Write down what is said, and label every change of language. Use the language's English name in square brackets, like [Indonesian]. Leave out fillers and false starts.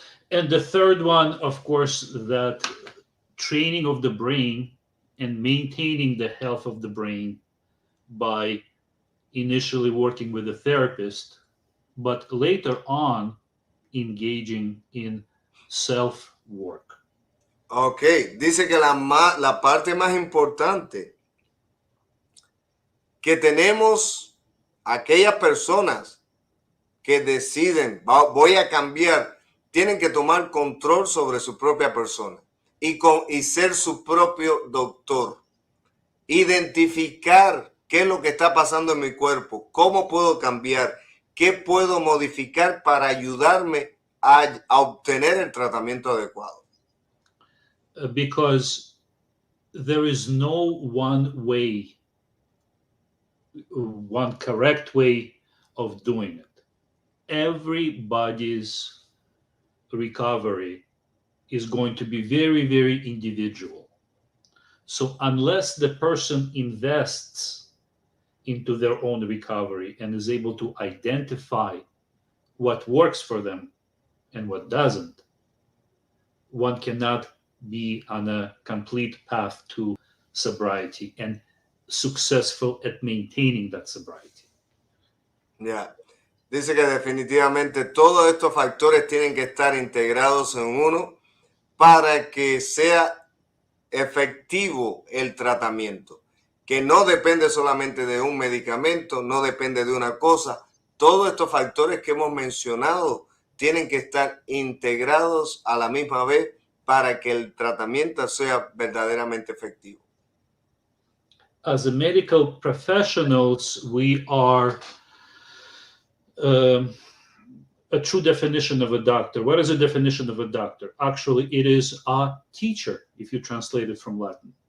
[English] And the third one, of course, that training of the brain and maintaining the health of the brain by initially working with a therapist, but later on engaging in self-work. [Spanish] Ok, dice que la parte más importante que tenemos aquellas personas que deciden, voy a cambiar, tienen que tomar control sobre su propia persona y ser su propio doctor. Identificar qué es lo que está pasando en mi cuerpo, cómo puedo cambiar, qué puedo modificar para ayudarme a obtener el tratamiento adecuado. [English] Because there is no one way, one correct way of doing it. Everybody's recovery is going to be very, very individual. So unless the person invests into their own recovery and is able to identify what works for them and what doesn't, one cannot be on a complete path to sobriety and successful at maintaining that sobriety. [Spanish] Ya. Dice que definitivamente todos estos factores tienen que estar integrados en uno para que sea efectivo el tratamiento, que no depende solamente de un medicamento, no depende de una cosa. Todos estos factores que hemos mencionado tienen que estar integrados a la misma vez para que el tratamiento sea verdaderamente efectivo. [English] As a medical professionals, we are a true definition of a doctor. What is a definition of a doctor? Actually, it is a teacher, if you translate it from Latin.